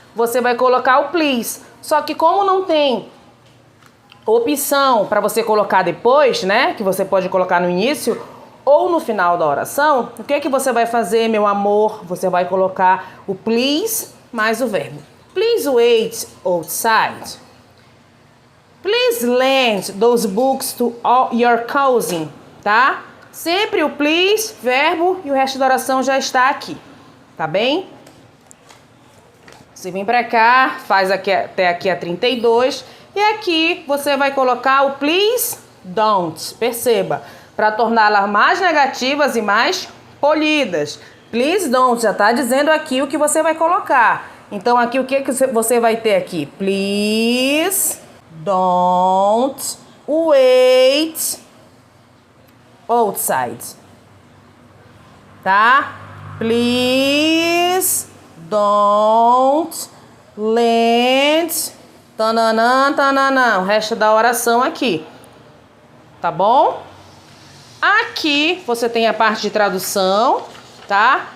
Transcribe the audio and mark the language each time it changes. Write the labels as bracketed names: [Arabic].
[Portuguese] Você vai colocar o please. Só que como não tem opção para você colocar depois, né? Que você pode colocar no início ou no final da oração, o que é que você vai fazer, meu amor? Você vai colocar o please mais o verbo. [English] Please wait outside. Please lend those books to your cousin, tá? [Portuguese] Sempre o please, verbo e o resto da oração já está aqui, tá bem? Você vem pra cá, faz aqui, até aqui a 32 e aqui você vai colocar o please don't, perceba, para torná-las mais negativas e mais polidas. Please don't, já tá dizendo aqui o que você vai colocar. Então aqui o que você vai ter aqui? [English] Please don't wait outside, tá? Please don't lend [Portuguese] tananã, tananã, o resto da oração aqui, tá bom? Aqui você tem a parte de tradução, tá?